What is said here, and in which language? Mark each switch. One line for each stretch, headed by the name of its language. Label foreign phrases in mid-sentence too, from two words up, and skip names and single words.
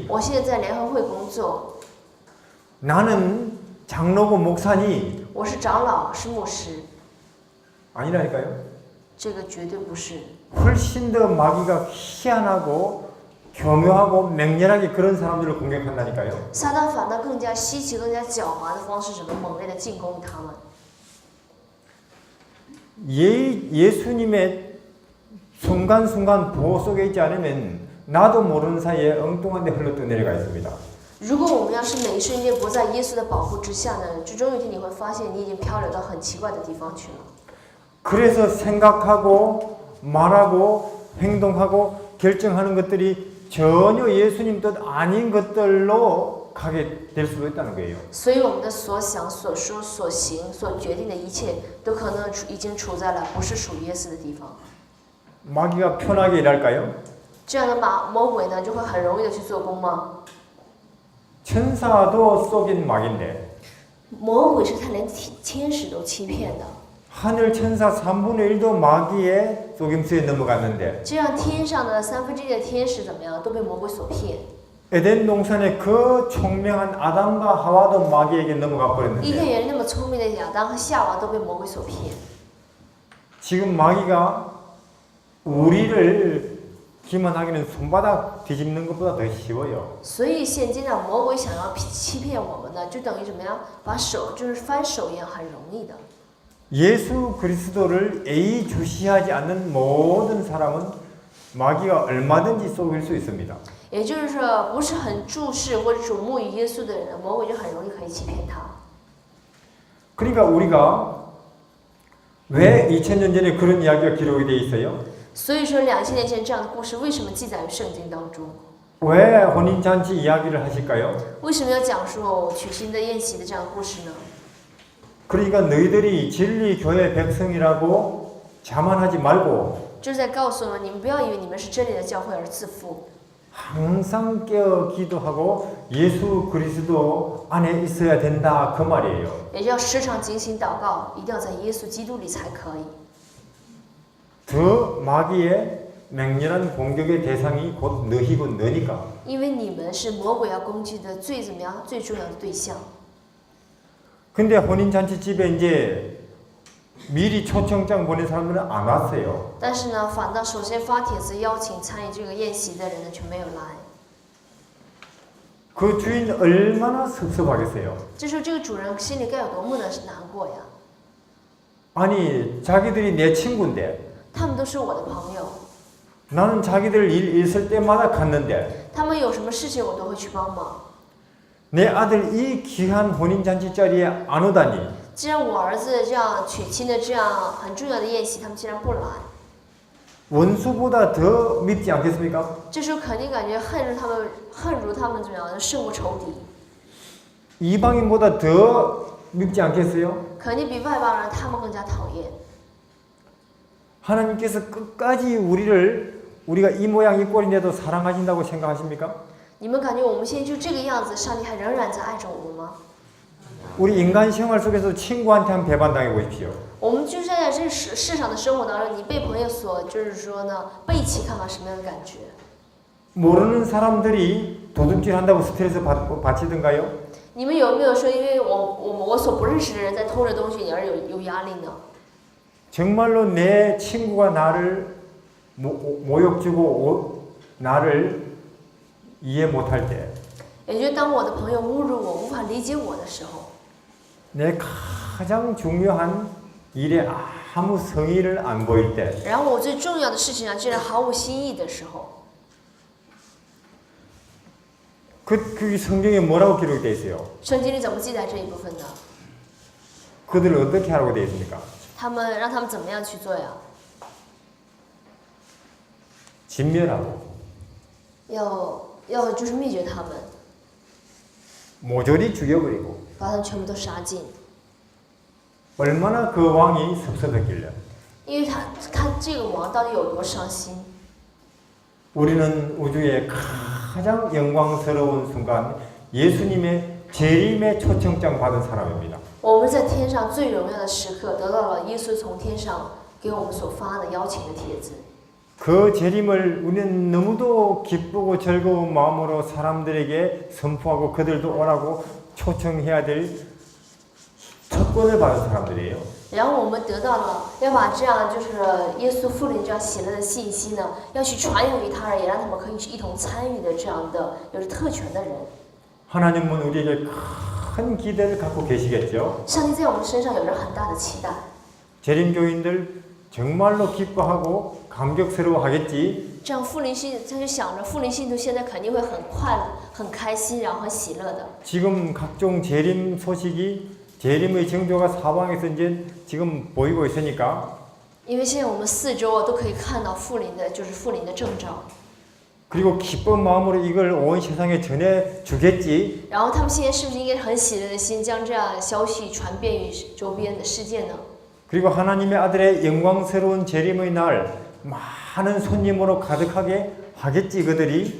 Chinese: 我现在在联合会工作，
Korean: 나는 장로고 목사니
Chinese: 我是长老，是牧师，
Korean: 아니라니까요.
Chinese: 这个绝对不是。
Korean: 훨씬 더 마귀가 희한하고 교묘하고 맹렬하게 그런 사람들을 공격한다니까요.
Chinese: 撒旦反倒更加稀奇、更加狡猾的方式，怎么猛烈的进攻他们？
Korean: 예수님의 순간순간 보호 속에 있지 않으면 나도 모르는 사이에 엉뚱한 데 흘러 내려가 있습니다.
Chinese: 如果我们要是每一瞬间不在耶稣的保护之下呢，最终有一天你会发现，你已经漂流到很奇怪的地方去了。
Korean: 그래서 생각하고 말하고 행동하고 결정하는 것들이 전혀 예수님 뜻 아닌 것들로 가게 될 수도 있다는 거예요.
Chinese: 所以我们的所想、所说、所行、所决定的一切，都可能已经处在了不是属于耶稣的地方。
Korean: 마귀가 편하게 일할까요?
Chinese: 这样的魔鬼呢，就会很容易的去做工吗？
Korean: 천사도 속인 마귀인데
Chinese: 魔鬼是他连天使都欺骗的，
Korean: 하늘 천사 3분의 1도 마귀의 속임수에 넘어갔는데
Chinese: 这样天上的1/3的天使怎么样，都被魔鬼所骗。
Korean: 에덴 동산의 그 총명한 아담과 하와도 마귀에게 넘어가
Chinese: 伊甸
Korean: 버렸는데
Chinese: 园那么聪明的亚当和夏娃都被魔鬼所骗。
Korean: 지금 마귀가 우리를 기만하기는 손바닥 뒤집는 것보다 더 쉬워요.
Chinese: 所以现今呢，魔鬼想要欺骗我们呢，就等于怎么样，把手就是翻手一样，很容易的。
Korean: 예수 그리스도를 예의주시하지 않는 모든 사람은 마귀가 얼마든지 속일 수 있습니다.
Chinese: 也就是说，不是很注视或者瞩目于耶稣的人，魔鬼就很容易可以欺骗他。
Korean: 그러니까 우리가 왜 2000년 전에 그런 이야기가 기록이 되어 있어요?
Chinese: 所以说，2000年前这样的故事为什么记载于圣经当中？
Korean: 왜 혼인잔치 이야기를 하실까요?
Chinese: 为什么要讲述娶亲的宴席的这样的故事呢？
Korean: 그러니까 너희들이 진리교회 백성이라고 자만하지 말고
Chinese: 就是在告诉我们，你们不要以为你们是真理的教会而自负，
Korean: 항상 깨어 기도하고 예수 그리스도 안에 있어야 된다 그 말이에요.
Chinese: 也要时常警醒祷告，一定要在耶稣基督里才可以。
Korean: 더 마귀의 맹렬한 공격의 대상이 곧 너희고 너니까.
Chinese: 因为你们是魔鬼要攻击的最怎么样最重要的对象。
Korean: 근데 혼인잔치 집에 이제 미리 초청장 보낸 사람들은 안 왔어요.
Chinese: 但是呢，反倒首先发帖子邀请参与这个宴席的人呢，却没有来。
Korean: 그 주인 얼마나 섭섭하겠어요.
Chinese: 这时候这个主人心里该有多么的难过呀！
Korean: 아니 자기들이 내 친구인데
Chinese: 他们都是我的朋友，
Korean: 나는 자기들 일 있을 때마다 갔는데
Chinese: 他们有什么事情我都会去帮忙。
Korean: 내 아들 이 귀한 혼인잔치 자리에 안 오다니
Chinese: 既然我儿子这样娶亲的这样很重要的宴席，他们竟然不来，
Korean: 원수보다 더 밉지 않겠습니까?
Chinese: 这时候肯定感觉恨如他们怎么样，胜过仇敌，
Korean: 이방인보다 더 밉지 않겠어요?
Chinese: 肯定比外邦人他们更加讨厌。
Korean: 하나님께서 끝까지 우리가 이 모양 이 꼴인데도 사랑하신다고 생각하십니까?
Chinese: 你们感觉我们现在就这个样子，上帝还仍然在爱着我们吗？
Korean: 우리 인간 생활 속에서 친구한테 한 배반당해 보십시오.
Chinese: 我们就在这世上的生活当中，你被朋友所就是说呢背弃，看看什么样的感觉？
Korean: 모르는 사람들이 도둑질 한다고 스트레스 받치던가요?
Chinese: 你们有没有说，因为我所不认识的人在偷着东西，你而有压力呢？
Korean: 정말로 내 친구가 나를 모욕 주고 나를 이해 못할 때,
Chinese: 也就是当我的朋友侮辱我、无法理解我的时候，
Korean: 내 가장 중요한 일에 아무 성의를 안 보일 때,
Chinese: 然后我最重要的事情上竟然毫无新意的时候，
Korean: 그 성경에 뭐라고 기록이 되어 있어요?
Chinese: 圣经里怎么记载这一部分呢？
Korean: 그들을 어떻게 하라고 되어 있습니까?
Chinese: 让他们怎么样去做呀？
Korean: 진멸하고
Chinese: 要就是灭绝他们，
Korean: 모조리 죽여버리고
Chinese: 把他们全部都杀尽。
Korean: 얼마나 그 왕이 섭섭했길래
Chinese: 因为他这个王到底有多伤心？
Korean: 우리는 우주의 가장 영광스러운 순간 예수님의 재림의 초청장 받은 사람입니다.
Chinese: 我们在天上最荣耀的时刻，得到了耶稣从天上给我们所发的邀请的帖子。
Korean: 그 재림을 우리는 너무도 기쁘고 즐거운 마음으로 사람들에게 선포하고 그들도 오라고 초청해야 될 특권을 받은 사람들이에요.
Chinese: 然后我们得到了要把这样就是耶稣复临这样喜乐的信息呢，要去传扬于他人，也让他们可以一同参与的这样的有着特权的人。
Korean: 하나님은 우리에게 큰 기대를 갖고 계시겠죠.
Chinese: 上帝在我们身上有着很大的期待。
Korean: 재림교인들 정말로 기뻐하고 감격스러워하겠지.
Chinese: 这样复临信，他就想着复临信徒现在肯定会很快乐、很开心，然后很喜乐的。
Korean: 지금 각종 재림 소식이 재림의 징조가 사방에서 이제 지금 보이고 있으니까
Chinese: 因为现在我们四周都可以看到复临的，就是复临的征兆。
Korean: 그리고 기쁜 마음으로 이걸 온 세상에 전해 주겠지.
Chinese: 然后他们现在是不是应该很喜乐的心，将这样的消息传遍于周边的世界呢？
Korean: 그리고 하나님의 아들의 영광스러운 재림의 날 많은 손님으로 가득하게 하겠지 그들이.